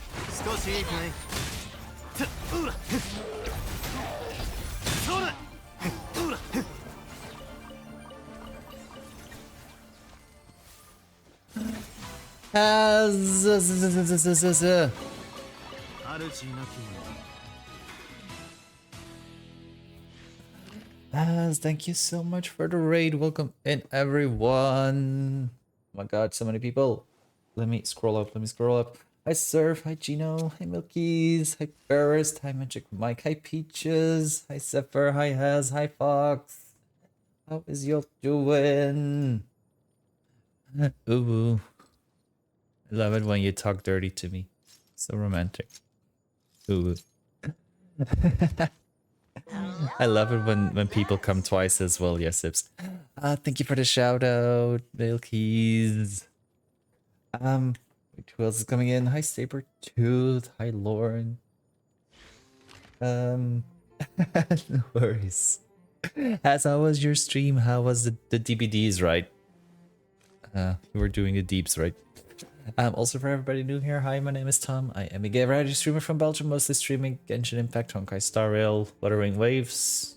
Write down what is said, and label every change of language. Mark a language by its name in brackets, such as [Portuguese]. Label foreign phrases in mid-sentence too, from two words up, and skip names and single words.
[Japanese] 少しいいかい。ほらそれほら主なき [English] Thank you so much for the raid. Welcome in, everyone. Oh my god, so many people. Let me scroll up. Hi, Surf. Hi, Gino. Hi, Milkies. Hi, Barrist. Hi, Magic Mike. Hi, Peaches. Hi, Zephyr. Hi, Hez. Hi, Fox. How is y'all doing? Ooh. I love it when you talk dirty to me. So romantic. Ooh. I love it when people come twice as well. Yes, Sips. Thank you for the shout out, Milkies. Wait, who else is coming in? Hi, Sabertooth. Hi, Lauren. No worries. As how was your stream? How was the DVDs, right? You were doing the deeps, right? Also for everybody new here, hi, my name is Tom. I am a gay variety streamer from Belgium, mostly streaming Genshin Impact Honkai, Star Rail, Wuthering Waves.